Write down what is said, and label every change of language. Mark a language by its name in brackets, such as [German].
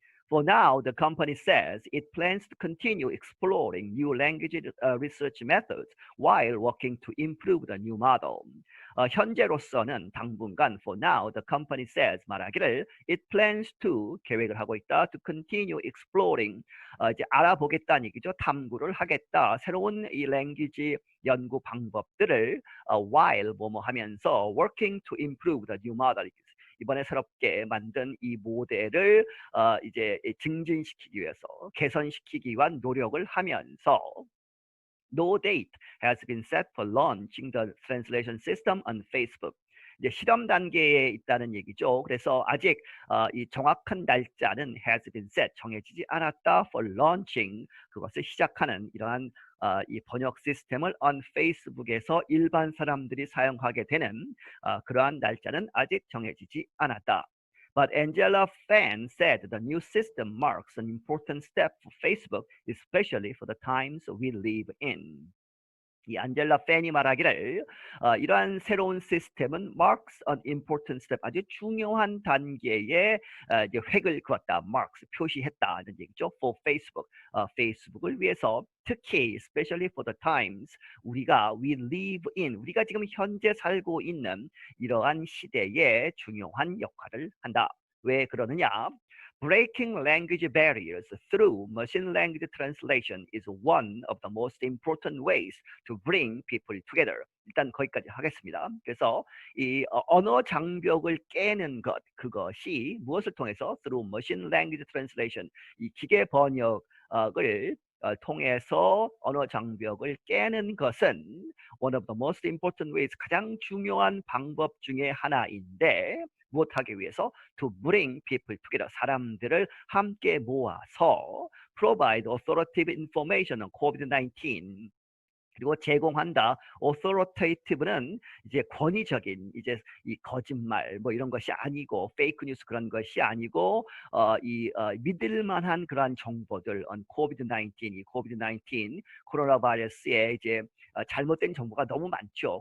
[English] For now, the company says it plans to continue exploring new language research methods while working to improve the new model. [Korean] 현재로서는 당분간 [English] for now, the company says [Korean] 말하기를 [English] it plans to [Korean] 계획을 하고 있다 [English] to continue exploring [Korean] 이제 알아보겠다는 얘기죠. 탐구를 하겠다. 새로운 이 language 연구 방법들을 [English] while [Korean] 뭐뭐 하면서 [English] working to improve the new model. [Korean] 이번에 새롭게 만든 이 모델을 이제 증진시키기 위해서 개선시키기 위한 노력을 하면서 [English] No date has been set for launching the translation system on Facebook. [Korean] 이제 실험 단계에 있다는 얘기죠. 그래서 아직 이 정확한 날짜는 [English] has been set, [Korean] 정해지지 않았다 [English] for launching, [Korean] 그것을 시작하는 이러한 이 번역 시스템을 on Facebook에서 일반 사람들이 사용하게 되는 그러한 날짜는 아직 정해지지 않았다. [English] But Angela Fan said the new system marks an important step for Facebook, especially for the times we live in. [Korean] 이 안젤라 팬이 말하기를 이러한 새로운 시스템은 [English] marks an important step, [Korean] 아주 중요한 단계에 이제 획을 그었다. marks 표시했다는 얘기죠. [English] for Facebook, [Korean] 페이스북을 위해서 특히 [English] especially for the times we live in, [Korean] 우리가 지금 현재 살고 있는 이러한 시대에 중요한 역할을 한다. 왜 그러느냐? [English] Breaking language barriers through machine language translation is one of the most important ways to bring people together. [Korean] 일단 거기까지 하겠습니다. 그래서 이 언어 장벽을 깨는 것, 그것이 무엇을 통해서 [English] through machine language translation, [Korean] 이 기계 번역을 통해서 언어 장벽을 깨는 것은 [English] one of the most important ways, [Korean] 가장 중요한 방법 중에 하나인데 무엇하기 위해서? [English] To bring people together, [Korean] 사람들을 함께 모아서 [English] provide authoritative information on COVID-19, [Korean] 그리고 제공한다. authoritative는 이제 권위적인, 이제 이 거짓말 뭐 이런 것이 아니고 페이크 뉴스 그런 것이 아니고 믿을 만한 그러한 정보들 [English] on COVID-19, [Korean] 이 COVID-19 코로나 바이러스에 이제 잘못된 정보가 너무 많죠.